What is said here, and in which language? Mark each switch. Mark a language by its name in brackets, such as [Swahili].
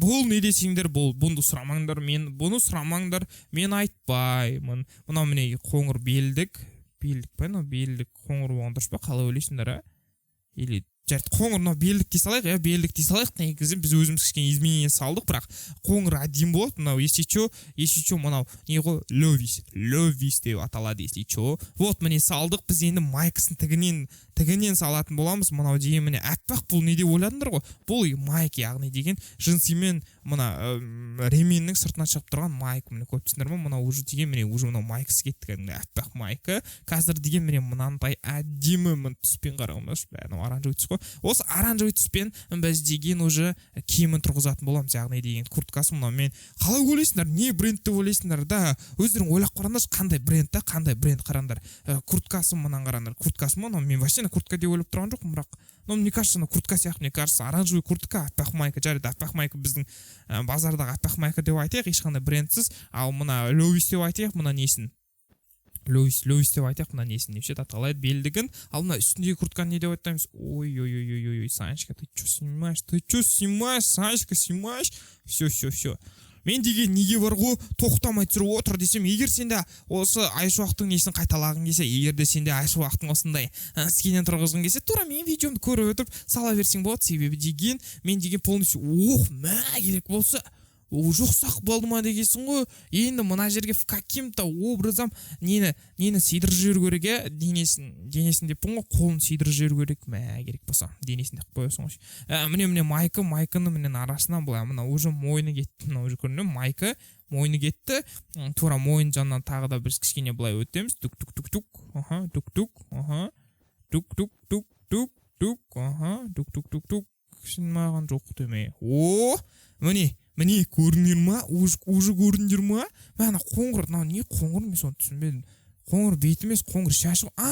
[Kazakh] Бұл не десеңдер, бұны сұрамаңдар, мен айтпаймын. Мынау міне қоңыр белдік қоңыр болған дұрыс па, қалай ойлайсыңдар, или қоңыр белдік дей салайық, негізі біз өзіміз кішкене изменение салдық, бірақ қоңыр әдем болады. Мынау если что, мынау не ғой, ловис деп аталады, если что. Вот міне салдық, біз енді майкасын тігінен салатын боламыз. Мынау деген міне әппақ, бұл не деп ойладыңдар ғой, бұл майк, яғни деген жынсымен мына ременнің сыртынан шығып тұрған майк, міне көп түсіндір ма, мынау уже деген міне уже мынау майкасы кетті, әппақ майка. Қазір деген міне мынандай әдемі түспен қарағымыз, бәрі оранжевый түс қой. Осы оранжевый түспен біз деген уже киімін тұрғызатын боламыз, яғни деген курткасы. Мынау мен қалай ойлайсыңдар, не брендті ойлайсыңдар, да өздерің ойлап қараңдар, қандай бренд қараңдар. Курткасы мынан қараңдар, курткасы мынау, мен вообще куртка деп ойлап тұрған жоқпын, бірақ [Russian] мне кажется, [Kazakh] куртка сияқты, мне кажется, оранжевый куртка, аппақ майка, жарайды, аппақ майка біздің базардағы аппақ майка деп айтайық, ешқандай брендсіз. Ал мына ловис деп айтайық, мына несін ловис деп айтайық, мына несін неше аталайды, белдігін. Ал мына үстіндегі куртканы не деп айтамыз? [Russian] Ой, Санечка, ты что снимаешь, Санечка, снимаешь? Все. [Kazakh] Мен деген неге бар ғой, тоқтамай тұрып отыр десем, егер сенде осы Айшуақтың несін қайталағың келсе, егер де сенде Айшуақтың осындай скинен тұрғызғың келсе, тура мен видеомды көріп өтіп сала берсең болады. Себебі деген мен деген полностью керек болса жоқсақ болды ма дегенсің ғой. Енді мына жерге [Russian] в каким-то образом [Kazakh] нені сыйдырып жіберу керек, денесін деппін ғой, қолын сыйдырып жіберу керек, керек болса денесін деп қоясың ғой. Міне майканы міне арасынан былай, мына уже мойны кетті, мына уже көрінді, майка мойны кетті. Тура мойын жанынан тағы да біз кішкене былай өтеміз. Тук-тук, сен маған жоқ деме. Міне көрінер ма? Уже көріндер ма? Мәна қоңыр, не қоңыр, мен соны түсінбедім. Қоңыр бейт емес, қоңыр шашы.